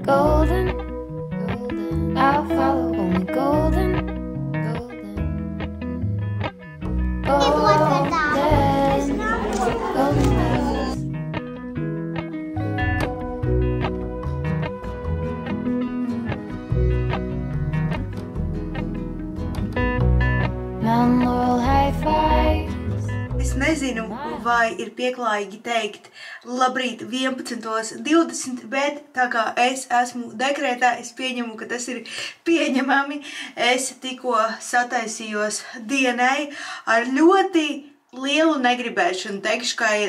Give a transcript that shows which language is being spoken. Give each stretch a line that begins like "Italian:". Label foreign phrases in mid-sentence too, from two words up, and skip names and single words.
English: Golden, golden, I'll follow only golden, golden, golden, golden meadows. Mountain Laurel high fives.
Latvian: Es nezinu, vai ir pieklājīgi teikt labrīt 11:20, bet tā kā es esmu dekrētā, es pieņemu, ka tas ir pieņemami. Es tikko sataisījos dienai ar ļoti lielu negribēšanu teikšu, ka ir.